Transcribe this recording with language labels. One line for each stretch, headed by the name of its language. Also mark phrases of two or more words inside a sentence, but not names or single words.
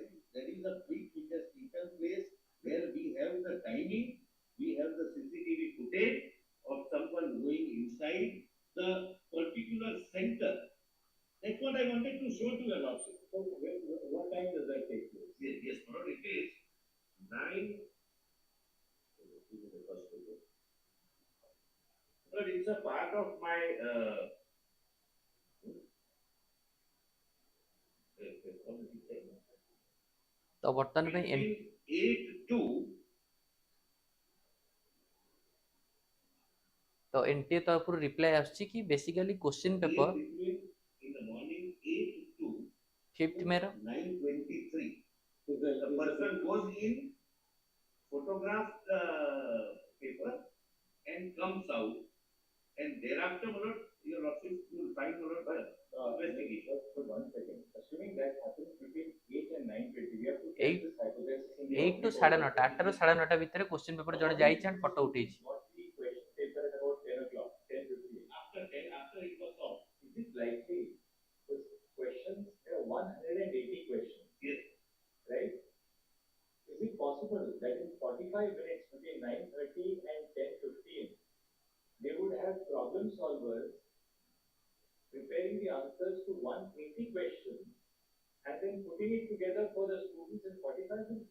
English: There is a breach which has taken place where we have the timing, we have the CCTV footage of someone going inside the particular center. That's what I wanted to show to you also. So, what time does that take place? Yes, for it is 9. But it's a part of my.
Odia: ତ ବର୍ତ୍ତମାନ ପାଇଁ
English: 8 to.
Odia: ତ ଏନଟିଏ ତରଫରୁ ରିପ୍ଲାଏ ଆସୁଛି କି
English: basically question paper In the morning 8 to
Odia: 5th ମେ ର
English: 9:23. The person goes in, photographs the paper, and comes out, and thereafter, your office will find investigation. For 1 second, assuming that happens between 8 and 9:20, we have to take this hypothesis in the
Odia: 8 to 9:30, 8 ରୁ 9:30 ଭିତରେ
English: question paper
Odia: ଜଣେ ଯାଇଛି and ଫଟୋ ଉଠେଇଛି।
English: Not the question paper at about 10 o'clock, 10:50. After 10, after it was off. Is it likely? Because questions, there are 180 questions. Yes. Right? Is it possible that in 45 minutes between 9:30 and 10:15, they would have problem solvers preparing the answers to 180 questions and then putting it together for the students in 45 minutes?